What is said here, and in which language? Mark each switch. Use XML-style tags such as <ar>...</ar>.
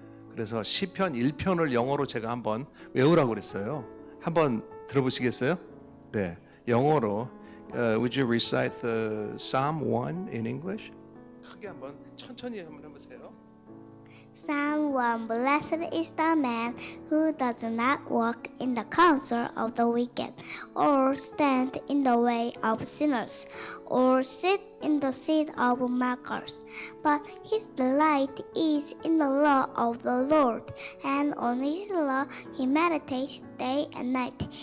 <ko>그래서 시편 1편을 영어로 제가 한번 외우라고 그랬어요. 한번 들어보시겠어요? 네, 영어로</ko> <en>Would you recite the Psalm 1 in English?</en> <ko>크게 한번 천천히 한번 해보세요.</ko> <en>Psalm 1. Blessed is the man who does not walk in the counsel of the wicked, or stand in the way of sinners, or sit in the seat of mockers. But his delight is in the law of the Lord, and on his law he meditates day and night.</en>